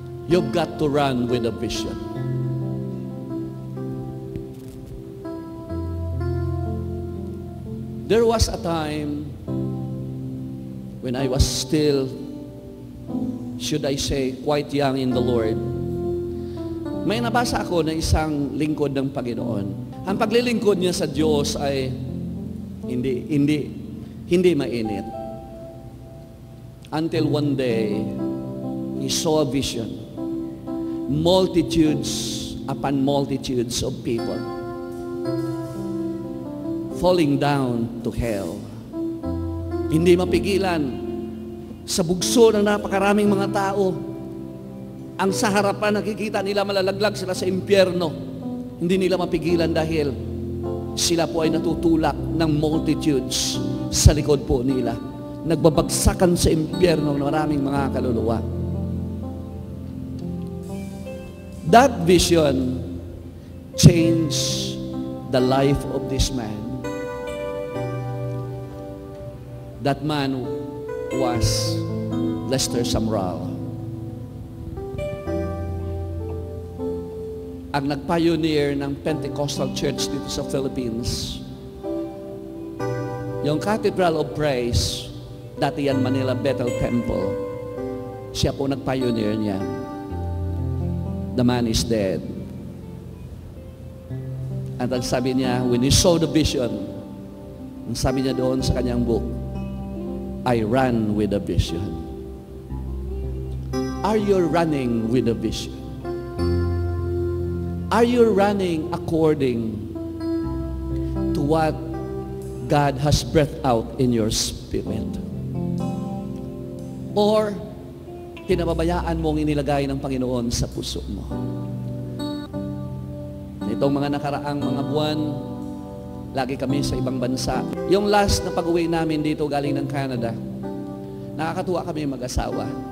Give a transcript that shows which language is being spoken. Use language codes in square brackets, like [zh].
[en] You've got to run with the vision. There was a time when I was still, should I say, quite young in the Lord. [tl] May nabasa ako na isang lingkod ng Panginoon. Ang paglilingkod niya sa Diyos ay hindi mainit. [en] Until one day, he saw a vision. Multitudes upon multitudes of people falling down to hell. [tl] Hindi mapigilan sa bugso ng napakaraming mga tao. Ang sa harapan nakikita nila malalaglag sila sa impyerno. Hindi nila mapigilan dahil sila po ay natutulak ng multitudes sa likod po nila. Nagbabagsakan sa impyerno ng maraming mga kaluluwa. [en] That vision changed the life of this man. That man was Lester Sumrall. [tl] Ang nag-pioneer ng Pentecostal Church dito sa Philippines. Yung Cathedral of Praise, dati yan Manila Bethel Temple, siya po nag-pioneer niya. [en] The man is dead. [tl] At ang sabi niya, [en] when he saw the vision, [tl] ang sabi niya doon sa kanyang [en] book, I ran with the vision. Are you running with the vision? Are you running according to what God has breathed out in your spirit? [tl] Or pinababayaan mong inilagay ng Panginoon sa puso mo? Itong mga nakaraang mga buwan, lagi kami sa ibang bansa. Yung last na pag-uwi namin dito galing ng Canada, nakakatuwa kami mag-asawa.